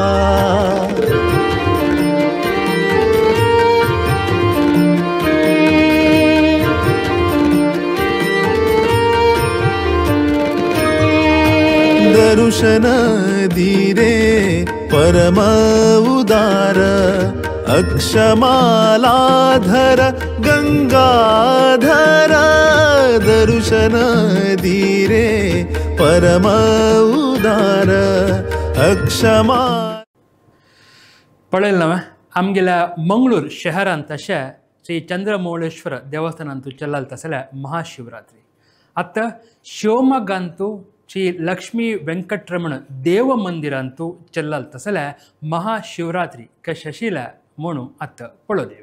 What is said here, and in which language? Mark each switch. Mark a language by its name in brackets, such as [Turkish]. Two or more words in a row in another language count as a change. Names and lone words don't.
[Sanskrit] दर्शन धीरे परम उदार अक्षमालाधर गंगाधर. दर्शन धीरे परम उदार अक्षमा. [Konkani] पळेल नव्हे आमगेल्या मंगळूर शहरांत तशा श्री चंद्रमौळेश्वर देवस्थानांतू चल्लाल तसल्या महाशिवरात्री. आता शिवमोगांतू श्री लक्ष्मी वेंकटरमण देव मंदिरांतू चल्लाल तसल्या महाशिवरात्री कशशिला म्हणून आता पळो देऊया.